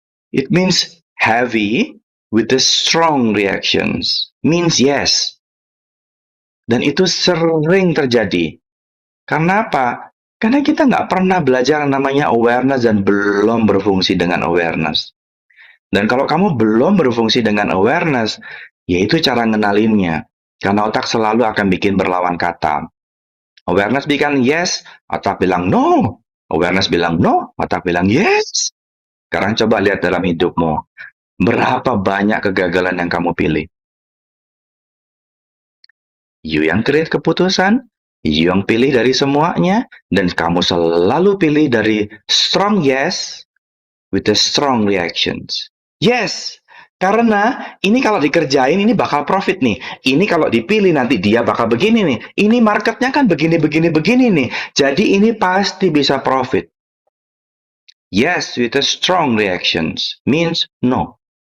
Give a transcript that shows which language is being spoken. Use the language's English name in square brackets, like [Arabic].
[English] It means heavy with the strong reactions. Means yes. [Indonesian] Dan itu sering terjadi. Karena apa? Karena kita nggak pernah belajar yang namanya awareness dan belum berfungsi dengan awareness. Dan kalau kamu belum berfungsi dengan awareness, yaitu cara ngenalinnya. Karena otak selalu akan bikin berlawan kata. Awareness bilang yes, otak bilang no. Awareness bilang no, otak bilang yes. Sekarang coba lihat dalam hidupmu. Berapa banyak kegagalan yang kamu pilih? You yang create keputusan, you yang pilih dari semuanya, dan kamu selalu pilih dari [English] strong yes with the strong reactions. [Indonesian] Yes, karena ini kalau dikerjain ini bakal profit nih. Ini kalau dipilih nanti dia bakal begini nih. Ini marketnya kan begini nih. Jadi ini pasti bisa profit. [English] Yes with the strong reactions means no.